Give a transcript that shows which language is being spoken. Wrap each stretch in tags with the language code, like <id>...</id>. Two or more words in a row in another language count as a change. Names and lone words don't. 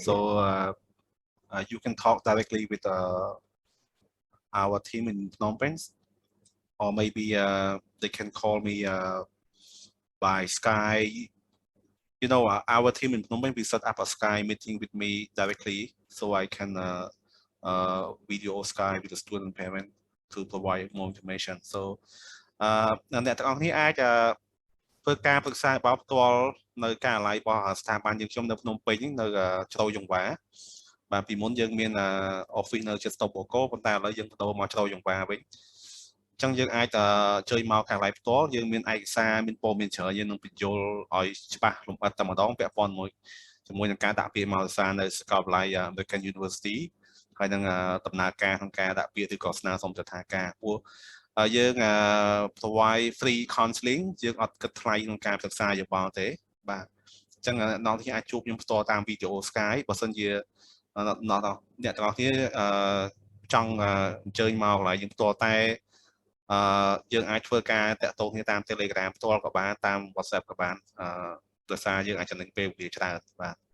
<en>So you can talk directly with our team in Phnom Penh, or maybe they can call me by Skype. You know, our team in Phnom Penh, we set up a Skype meeting with me directly, so I can video Skype with the student and parent to provide more information.</en> <km>So អ្នកទាំងអស់គ្នាអាចធ្វើការប្រឹក្សាបបផ្ទាល់នៅការិយាល័យរបស់ស្ថាប័នយើងខ្ញុំនៅភ្នំពេញនៅជ្រោយយង្វាបាទពីមុនយើងមាន office នៅជិតស្តុបបូកូប៉ុន្តែឥឡូវយើងបដូរមកជ្រោយយង្វាវិញ អញ្ចឹងយើងអាចជួយមកការិយាល័យផ្ទាល់យើងមានឯកសារមានព័ត៌មានច្រើនយើងនឹងបញ្យល់ឲ្យច្បាស់លម្អិតតែម្ដងពាក់ព័ន្ធជាមួយនឹងការ ដាក់ពាក្យមកសារនៅសាកលវិទ្យាល័យ American University ហើយនឹងដំណើរការក្នុងការដាក់ពាក្យឬក៏ស្នើសុំទិដ្ឋាការព្រោះយើង</km> <en>provide free counseling</en> <km>យើងអត់គិតថ្លៃក្នុងការសិក្សាយោបល់ទេបាទអញ្ចឹងអ្នកនរគ្នាអាចជួបខ្ញុំផ្ទាល់តាមវីដេអូ Skype បើសិនជាអ្នកទាំងអស់គ្នាចង់អញ្ជើញមកកន្លែងយើងផ្ទាល់តែយើងអាចធ្វើការតាក់ទងគ្នាតាម Telegram ផ្ទាល់ក៏បានតាម WhatsApp ក៏បានដោយសារយើងអាចចំណេញពេលវេលាច្រើនបាទ</km>